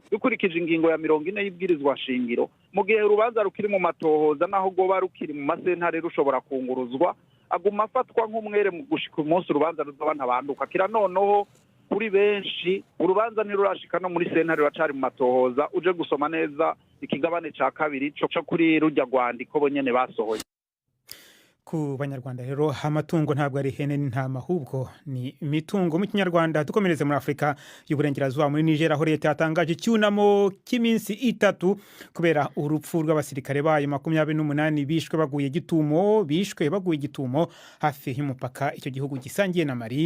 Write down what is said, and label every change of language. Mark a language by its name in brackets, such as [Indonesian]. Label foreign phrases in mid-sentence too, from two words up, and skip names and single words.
[Rundi] Dukurikije ingingo ya 40 y'ibwirizwa shingiro, mu gihe urubanza rukiri mu matohoza naho goba rukiri mu masentare rushobora kunguruzwa, aguma afatwa nk'umwere mu gushika umunsi urubanza ruzoba ntabanduka. Kira noneho kuri benshi urubanza ntirurashika no muri sentare ruracari mu matohoza. Uje gusoma neza ikigabane ca kabiri co kuri rujya rwandiko bonyene basohoye. [Kinyarwanda] Ku banyarwanda rero amatungo ntabwo ari ihene n'intama, ahubwo ni imitungo mu kinyarwanda. Dukomereze muri Afrika y'uburengerazuba muri Niger, aho leta yatangaje icyunamo cy'iminsi 3 kubera urupfu rw'abasirikare bayo 28 bishwe baguye gitumo hafi y'umupaka icyo gihugu gisangiye na Mali.